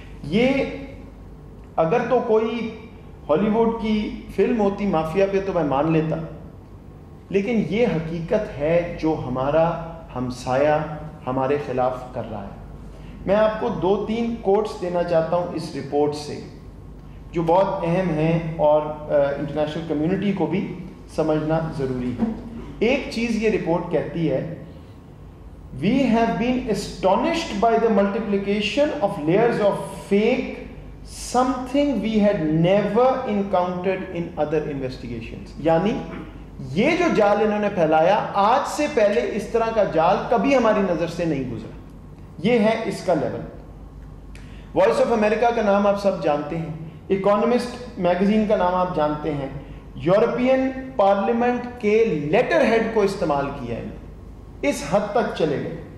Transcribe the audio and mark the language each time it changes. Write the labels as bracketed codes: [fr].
[ur] یہ اگر تو کوئی ہالی ووڈ کی فلم ہوتی مافیا پہ تو میں مان لیتا، لیکن یہ حقیقت ہے جو ہمارا ہمسایہ ہمارے خلاف کر رہا ہے. میں آپ کو 2-3 کوٹس دینا چاہتا ہوں اس رپورٹ سے جو بہت اہم ہیں اور انٹرنیشنل کمیونٹی کو بھی سمجھنا ضروری ہے. ایک چیز یہ رپورٹ کہتی ہے، [en] We have been astonished by the multiplication of layers of fake, something we had never encountered in other investigations. [ur] یعنی یہ جو جال انہوں نے پھیلایا، آج سے پہلے اس طرح کا جال کبھی ہماری نظر سے نہیں گزرا. یہ ہے اس کا لیول. وائس آف امریکہ کا نام آپ سب جانتے ہیں، اکانومسٹ میگزین کا نام آپ جانتے ہیں، یورپین پارلیمنٹ کے لیٹر ہیڈ کو استعمال کیا ہے، اس حد تک چلے گئے.